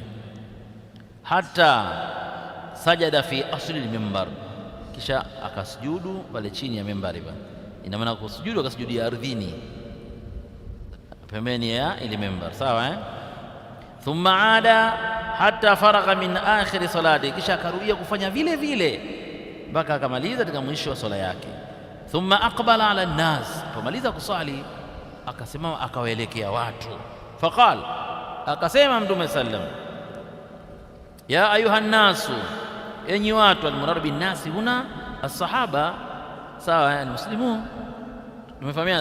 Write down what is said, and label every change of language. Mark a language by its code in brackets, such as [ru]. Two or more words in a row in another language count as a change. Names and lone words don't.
[ar] حتى سجد في أصل المنبر, [sw] kisha akasujudu pale chini ya mimbari. Ina maana kusujudu akasujudia ardhini pembeni ya ile mimbar. Sawa, [ar] ثم عاد حتى فرغ من آخر صلاته, [sw] kisha akarudia kufanya vile mpaka akamaliza katika mwisho wa swala yake. [ar] ثم أقبل على الناس, [sw] pomaliza kuswali akasimama akawaelekea watu. Faqal, akasema Mtume sallam, [ar] يا أيها الناس, [sw] enyi watu. [ar] المراد بالناس هنا الصحابة. Sawa, almuslimun, tumefahamiana.